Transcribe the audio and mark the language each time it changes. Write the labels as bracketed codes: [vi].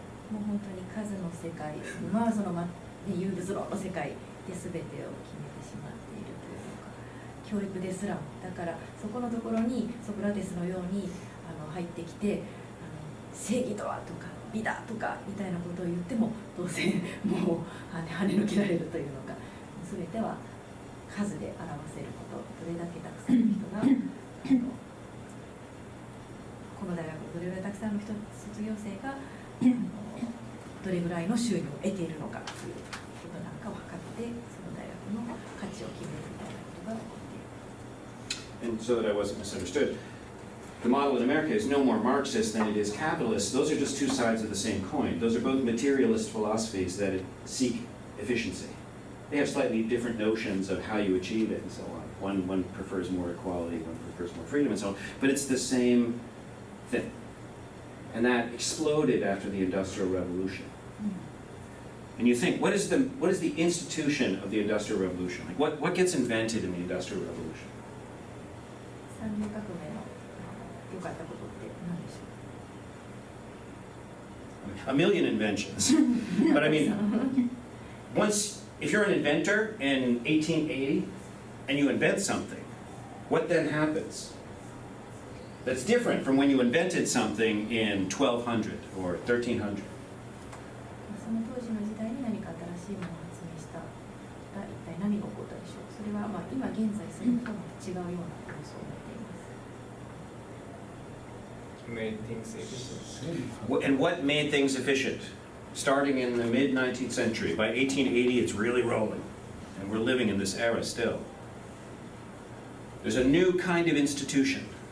[ja] もう本当に数の世界、まあその有物論の世界で全てを決めてしまっているというか、教育ですらもだからそこのところにソクラテスのように入ってきて正義とはとか美だとかみたいなことを言っても当然もう跳ねのけられるというのか、全ては数で表せること、どれだけたくさんの人がこの大学どれぐらいたくさんの人卒業生がどれぐらいの収入を得ているのかということなんかを測ってその大学の価値を決めるみたいなことが起こっている。 [en] And so that I wasn't misunderstood, the model in America is no more Marxist than it is capitalist. Those are just two sides of the same coin. Those are both materialist philosophies that seek efficiency. They have slightly different notions of how you achieve it and so on. One prefers more equality, one prefers more freedom and so on. But it's the same thing. And that exploded after the Industrial Revolution. And you think, what is the institution of the Industrial Revolution? Like what gets invented in the Industrial Revolution? [ja] 産業革命の良かったことって何でしょう？ [en] A million inventions. But I mean, if you're an inventor in 1880 and you invent something, what then happens? That's different from when you invented something in 1200 or 1300. [ja] その当時の時代に何か新しいものを発明したら一体何が起こったでしょう。それは今現在するのとは違うような構想を持っています。 [en] Made things efficient. And what made things efficient? Starting in the mid-19th century. By 1880, it's really rolling. And we're living in this era still. There's a new kind of institution.